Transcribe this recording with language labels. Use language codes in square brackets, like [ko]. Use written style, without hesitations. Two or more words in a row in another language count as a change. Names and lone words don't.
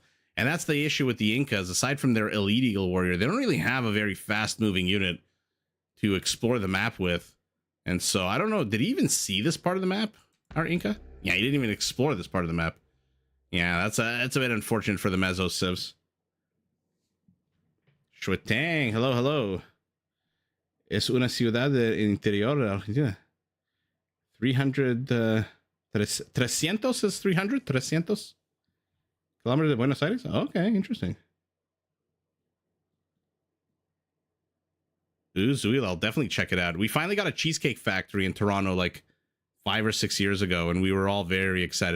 [en] And that's the issue with the Incas. Aside from their elite eagle warrior, they don't really have a very fast-moving unit to explore the map with. And so, I don't know. Did he even see this part of the map, our Inca? Yeah, he didn't even explore this part of the map. Yeah, that's a bit unfortunate for the Meso civs. Shuetang, hello. [es] Es una ciudad del interior de Argentina. [en] 300, 300 is 300? 300? Kilometers de Buenos Aires? Okay, interesting. Ooh, Zuil, I'll definitely check it out. We finally got a cheesecake factory in Toronto like 5 or 6 years ago, and we were all very excited.